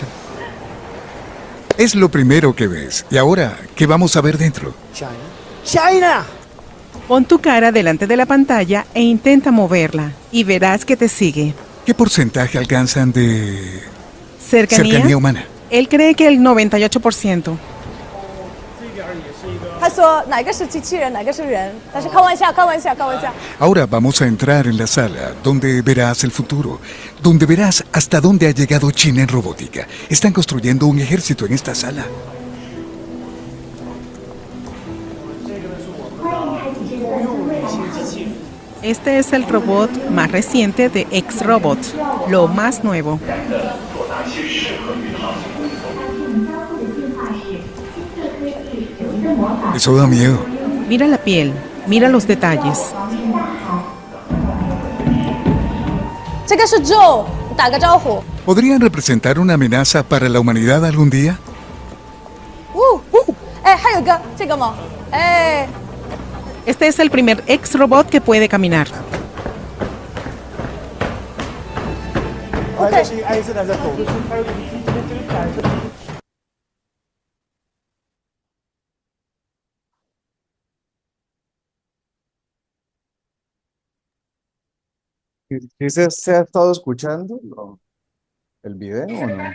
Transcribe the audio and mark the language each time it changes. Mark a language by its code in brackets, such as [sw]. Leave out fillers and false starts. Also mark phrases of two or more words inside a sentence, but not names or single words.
[es] Es lo primero que ves. Y ahora, ¿qué vamos a ver dentro? China. Pon tu cara delante de la pantalla e intenta moverla y verás que te sigue. ¿Qué porcentaje alcanzan de ¿Cercanía? humana? Él cree que el 98%. [zh] 他说哪个是机器人，哪个是人，但是开玩笑，开玩笑，开玩笑。 [es] Ahora vamos a entrar en la sala donde verás el futuro, donde verás hasta dónde ha llegado China en robótica. Están construyendo un ejército en esta sala. Este es el robot más reciente de X-Robot, lo más nuevo. Eso da miedo. Mira la piel, mira los detalles. [zh] 这个是 Joe，打个招呼。 [es] ¿Podrían representar una amenaza para la humanidad algún día? [zh] 哎，还有个这个吗？哎， [es] Este es el primer X-Robot que puede caminar. OK。 ¿Sí se ha estado escuchando el video o no?